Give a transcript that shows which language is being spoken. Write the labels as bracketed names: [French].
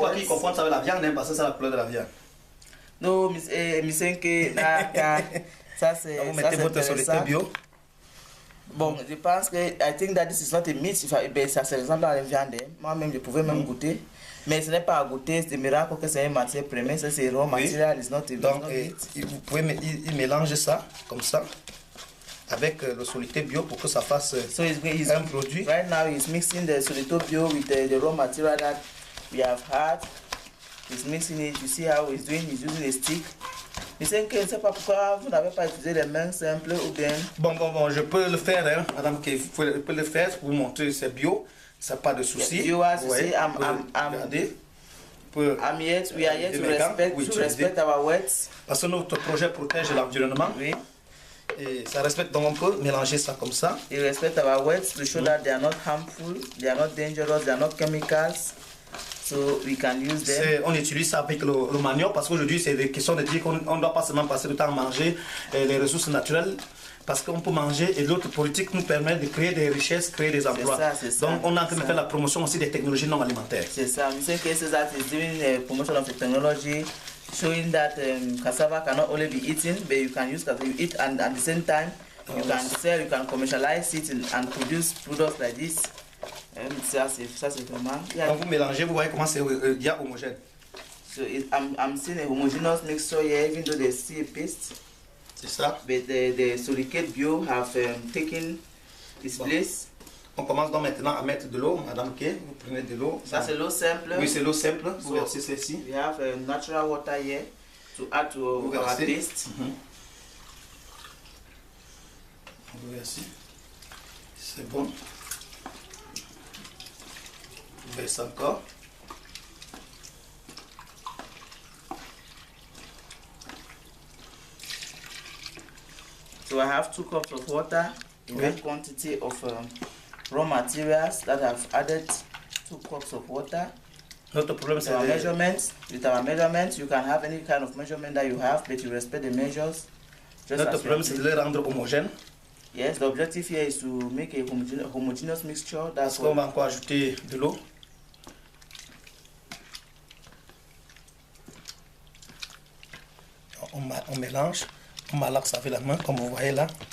[French] Pourquoi qu'ils confondent ça avec la viande, hein, parce que c'est la couleur de la viande. Non, mais c'est que ça c'est. Vous mettez votre soluté bio. Bon, je pense que [English] I think that this is not a meat. [French] Ça c'est l'exemple de la viande. Moi-même je pouvais même goûter. Mais ce n'est pas à goûter, c'est miracle que c'est une matière première, ça c'est [English] raw material, it's not a [French] donc, vous pouvez mélanger ça, comme ça, avec le soluté bio pour que ça fasse un produit. [English] Right now he's mixing the soluté bio with the raw material that we have had. He's mixing it, you see how he's doing, he's using a stick. [French] Mais c'est que je ne sais pas pourquoi vous n'avez pas utilisé les mains simples ou bien... Bon, je peux le faire, hein, madame, je peux le faire pour vous montrer, c'est bio. Ça pas de souci. [English] We are yet to respect our words. [French] Parce que notre projet protège l'environnement. Oui. Et ça respecte, donc on peut mélanger ça comme ça. [English] We respect our words to show that they are not harmful, they are not dangerous, they are not chemicals. So we can use them. [French] On utilise ça avec le manioc parce qu'aujourd'hui c'est des questions de dire qu'on ne doit pas seulement passer le temps à manger les ressources naturelles. Parce qu'on peut manger et l'autre politique nous permet de créer des richesses, créer des emplois. Donc on est en train de faire la promotion aussi des technologies non alimentaires. C'est ça. [English] In some cases that is doing a promotion of the technology, showing that cassava cannot only be eaten, but you can use cassava, you eat and at the same time you can sell, you can commercialize it and produce products like this. [French] Ça c'est vraiment. Quand vous mélangez, vous voyez comment c'est homogène. [English] So I'm seeing a homogeneous mixture here, even though there's still a paste. [French] C'est ça. [English] But the Solicate Bio have taken its place. [French] On commence donc maintenant à mettre de l'eau, Madame Kay. Vous prenez de l'eau. Ça c'est l'eau simple. Oui, c'est l'eau simple. Vous versez celle-ci. [English] We have natural water here to add to our paste. [French] Vous versez. C'est bon. Vous versez encore. [English] So I have 2 cups of water, in that quantity of raw materials that I've added 2 cups of water. [French] Notre problème c'est [English] our measurements. With our measurements, you can have any kind of measurement that you have, but you respect the measures. [French] Notre problème c'est de les rendre homogènes. [English] Yes, the objective here is to make a homogeneous mixture. [French] Parce qu'on va encore ajouter de l'eau. On mélange. On malaxe avec la main, comme vous voyez là.